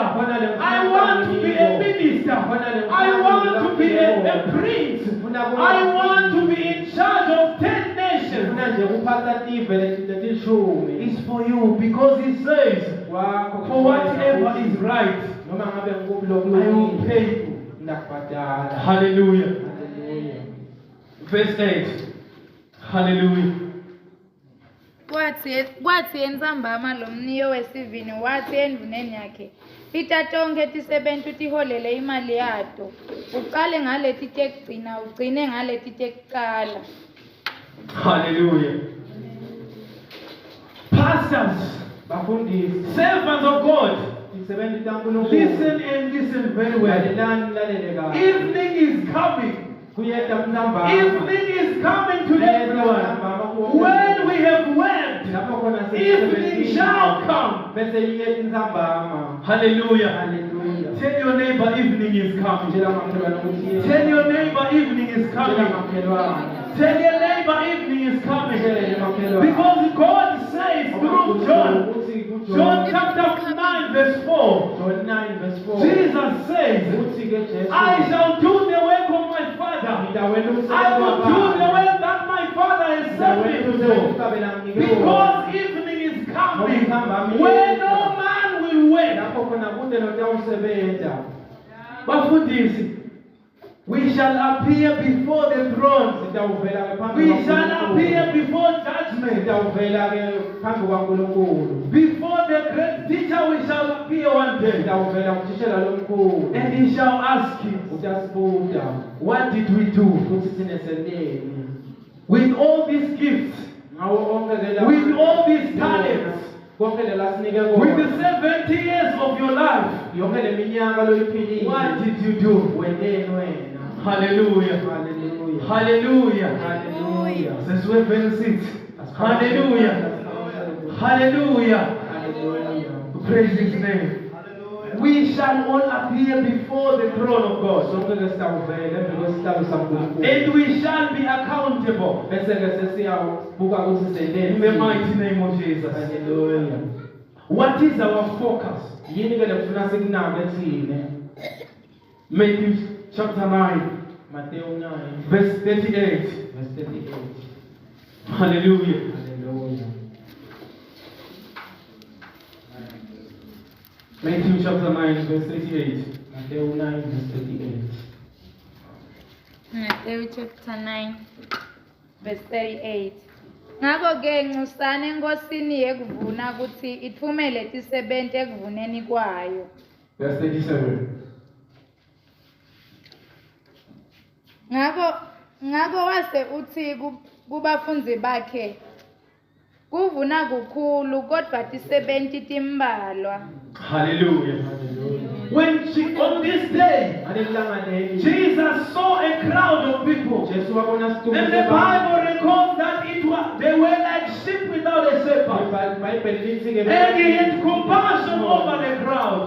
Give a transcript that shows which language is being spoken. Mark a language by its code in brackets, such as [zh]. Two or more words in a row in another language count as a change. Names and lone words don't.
[en] I want to be a minister. I want to be a prince. I want to be in charge of 10 nations. It's for you because it says, for whatever is right, I will pay you. Hallelujah. Verse 8. Hallelujah. [ss] kwathi entsambama lo mniyo wesivini wathi endvuneni yakhe, tita tonke tisebenti utiholele imali yato, uqale ngaleti tekugcina ugcine ngaleti tekucala. [en] Hallelujah. Pastors, [ss] bafundisi [en] servants of God, [ss] isebenzi kaNkulunkulu [en] listen and listen very well. [ss] lalelani kahle [en] Evening is coming. [ss] kuyeda ntambama [en] Evening is coming to everyone. When we have worked, [ss] lapho khona [en] evening shall come. [ss] bese iyeda ntambama. [en] Hallelujah. Hallelujah. Tell your neighbor evening is coming. [ss] Tshela makhelwane ukuthi [en] Tell your neighbor evening is [ss] tshela [en] coming. [ss] makhelwane [en] Tell your neighbor evening is coming. [ss] tshela makhelwane [en] Because God says through John chapter 9 verse 4, John 9 verse 4 Jesus says, [ss] uthi ke Jesu [en] I shall do the work of my Father. I will do the work that my Father has sent me to do. Because evening is coming where no man will wait. [ss] lapho khona kunde notawusebenza Bafundisi, [en] we shall appear before the throne. [ss] sitawuvela ke phambi [en] We shall appear before judgment. [ss] sitawuvela ke phambi kwaNkulunkulu [en] Before the great teacher we shall appear one day. [ss] sitawuvela kuthishela lomkhulu [en] And he shall ask him, [ss] utasibuza [en] what did we do [ss] ukuthi thine senteni [en] with all these gifts, [ss] ngawo onke ke la [en] with all these talents, [ss] konke lela sinike [en] with the [ss] kona [en] 70 years of your life? [ss] yonke leminyaka loyiphilile [en] What did you do? [ss] wendeni wena [en] Hallelujah. [ss] haleluya [en] Hallelujah. [ss] haleluya [en] Seswe verse 6. Hallelujah. Hallelujah. [ss] haleluya [en] Praise his name. We shall all appear before the throne of God. [ss] sonke ke sitawuvela emva kwesihlalo saNkulunkulu [en] And we shall be accountable [ss] bese ke sesiyabuka ukuthi senteni [en] in the mighty name of Jesus. [ss] haleluya [en] What is our focus? [ss] yini ke lekufuna sikunake thine [en] Matthew chapter 9, Matthew 9 verse 38. verse 38 Hallelujah. haleluya Matthew chapter 9, verse 38. Matthew 9 verse 38 Matthew chapter 9 verse 38. [ss] Ngakho-ke nxusane enkosini yekuvuna ukuthi ithumele tisebenti ekuvuneni kwayo. [en] Verse 37. [ss] Ngakho wase uthi kubafundzi bakhe, kuvuna kukhulu kodwa tisebenti timbalwa. [en] Hallelujah. On this day, Jesus saw a crowd of people. And the Bible records that they were like sheep without a shepherd. And he had compassion over the crowd.